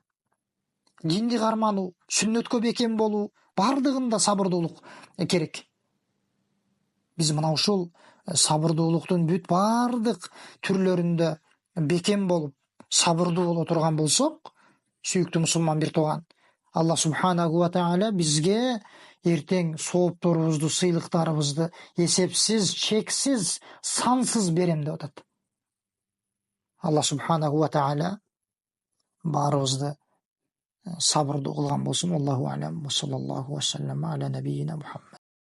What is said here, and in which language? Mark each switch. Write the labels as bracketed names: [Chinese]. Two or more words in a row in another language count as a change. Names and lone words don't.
[Kyrgyz] Динди кармануу, сүннөткө бекем болуу, бардыгында сабырдуулук керек. Биз мына ушул сабырдуулуктун бүт бардык түрлөрүндө бекем болуп, сабырдуу боло турган болсок, сүйүктүү мусулман бир тууган, [Arabic] الله سبحانه وتعالى [Kyrgyz] бизге эртең соопторубузду, сыйлыктарыбызды эсепсиз, чексиз, сансыз берем деп атат. [Arabic] الله سبحانه وتعالى [Kyrgyz] баарыбызды сабырдуу кылган болсун. [Arabic] الله أعلم. صلى الله وسلم على نبينا محمد.